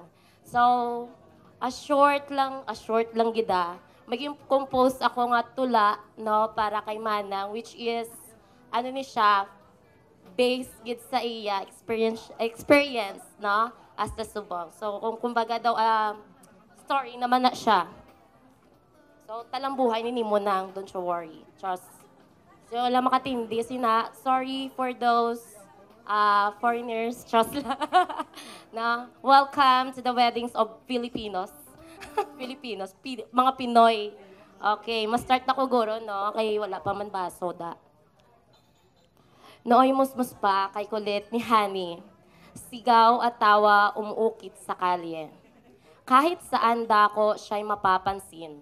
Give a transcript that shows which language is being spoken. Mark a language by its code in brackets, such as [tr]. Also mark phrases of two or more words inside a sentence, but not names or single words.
[hil] So, a short lang gida. Mag-compose ako nga tula, no, para kay Manang, [en] which is [hil] ano ni siya, based gid sa iya experience, no, [en] as the [hil] subong. So, kung kumbaga daw story naman na siya. So, talang buhay ni Nimo nang, [en] don't you worry. Trust. [hil] So, wala makatindi. [en] Sorry for those foreigners. [hil] Trust lang. Na, [en] welcome to the weddings of Filipinos. [hil] Mga Pinoy. Okay, ma-start na ko guro, no? Kay wala pa man baso, da. [tl] Nooy musmus pa kay kulit ni Honey. Sigaw at tawa umuukit sa kalye. Kahit saan dako siya'y mapapansin.